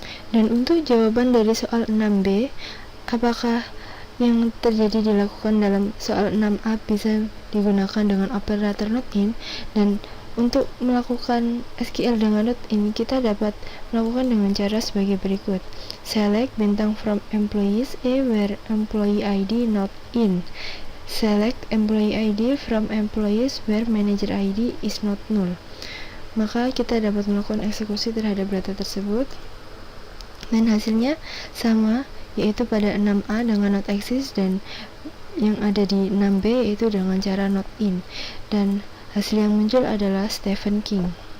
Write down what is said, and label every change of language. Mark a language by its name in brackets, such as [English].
[Indonesian] Dan untuk jawaban dari soal 6B, apakah yang terjadi dilakukan dalam soal 6A bisa digunakan dengan operator not in? Dan untuk melakukan SQL dengan not in, kita dapat melakukan dengan cara sebagai berikut. [English] Select bintang from employees A where employee ID not in. Select employee ID from employees where manager ID is not null. [Indonesian] Maka kita dapat melakukan eksekusi terhadap data tersebut, dan hasilnya sama, yaitu pada 6A dengan not exist, dan yang ada di 6B yaitu dengan cara not in, dan hasil yang muncul adalah Stephen King.